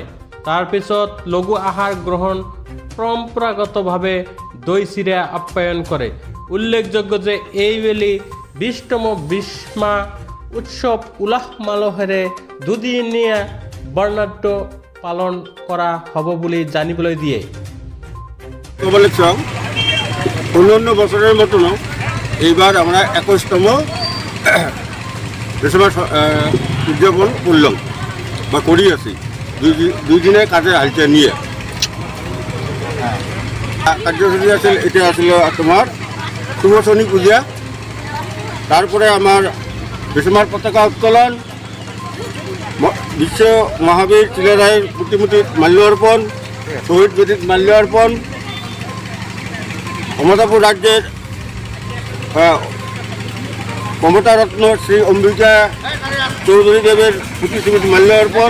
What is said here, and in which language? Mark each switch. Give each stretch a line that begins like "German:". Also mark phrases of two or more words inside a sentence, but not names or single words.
Assamese: তাৰ পিছত লঘু আহাৰ গ্ৰহণ পৰম্পৰাগতভাৱে দৈ চিৰা আপ্যায়ন কৰে। উল্লেখযোগ্য যে এইবেলি 20তম বেশমা উৎসৱ উলাহ মালহেৰে দুদিনীয়া বৰ্ণাঢ্য পালন কৰা হ'ব বুলি জানিবলৈ দিয়ে।
Bangla: অন্যান্য বছরের মতন এইবার আমরা 21তম বেশমা উদযাপন করলাম বা করি আছি দুই দিনের কাজে হালতে নিয়ে। কার্যসূচী আছে এটা আসলে তোমার সুবচনী পূজা, তারপরে আমার বেশমার পতাকা উত্তোলন, বিশ্ব মহাবীর চিলারায়ের প্রতিমূর্তির মাল্যার্পণ, শহীদ বেদীত মাল্যার্পণ, কমতাপুর রাজ্যের কমতা রত্ন শ্রী অম্বিকা চৌধুরী দেবের প্রতিশ্রুত মাল্যার্পণ।